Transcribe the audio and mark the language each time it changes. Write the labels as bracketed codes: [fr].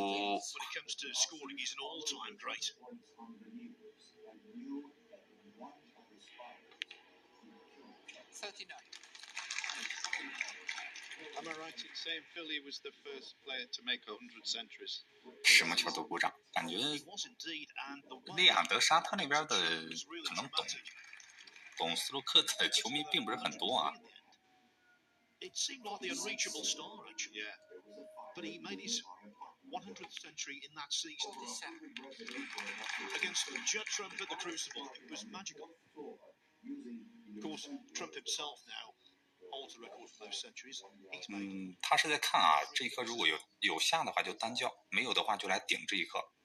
[en] When it comes to scoring, he's an all-time great. Am I right in saying Philly was the first player to make 100 centuries? [zh] 什么球都鼓掌，感觉 [en] He was indeed, and the [zh] 利雅得沙特那边的可能懂斯洛克的球迷并不是很多啊。 [en] It seemed like the unreachable star, actually. Yeah. But he made his 100th century in that season against Judd Trump at the Crucible. It was magical. Of course, Trump himself now holds the record for those centuries. He's made. [zh] 他是在看啊，这一颗如果有下的话就单叫，没有的话就来顶这一颗。